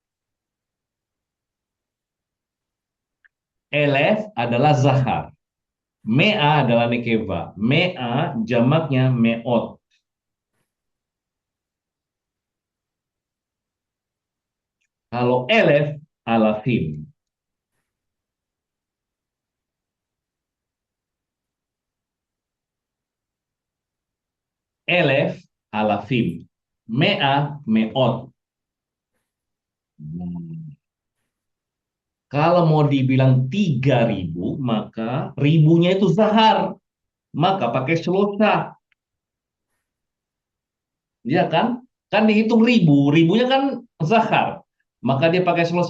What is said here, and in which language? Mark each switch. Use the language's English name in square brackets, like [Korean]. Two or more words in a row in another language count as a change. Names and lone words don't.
[Indonesian] Elef adalah zahar. Mea adalah nekeva. Mea jamaknya meot. [Hebrew] Kalau אלף אלפים. אלף אלפים. מאה מאות. Hmm. [Indonesian] Kalau mau dibilang 3.000, maka ribunya itu zahar. Maka pakai selosa. Ya kan? Kan dihitung ribu. Ribunya kan zahar. Maka dia pakai selosa.